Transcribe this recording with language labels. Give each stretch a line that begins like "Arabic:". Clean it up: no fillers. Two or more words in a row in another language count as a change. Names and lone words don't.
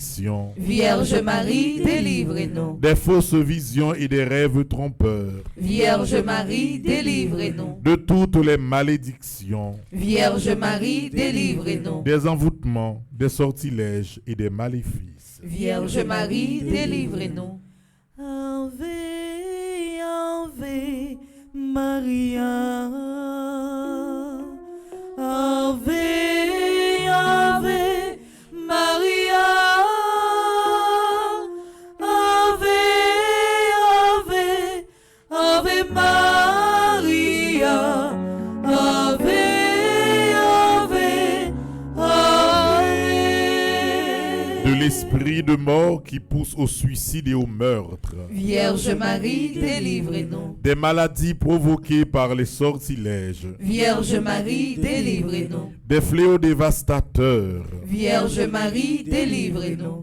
French: Vierge Marie, délivre-nous. des fausses visions et des rêves trompeurs, Vierge Marie, délivre-nous. de toutes les malédictions, Vierge Marie, délivre-nous. des envoûtements, des sortilèges et des maléfices. Vierge Marie, délivre-nous.
Latin: Ave, Ave Maria. Ave, Ave Maria. Ave, Ave, Ave Maria. Ave, Ave, Ave.
French: De l'esprit de mort qui pousse au suicide et au meurtre, Vierge Marie, délivre-nous. des maladies provoquées par les sortilèges, Vierge Marie, délivre-nous. des fléaux dévastateurs, Vierge Marie, délivre-nous.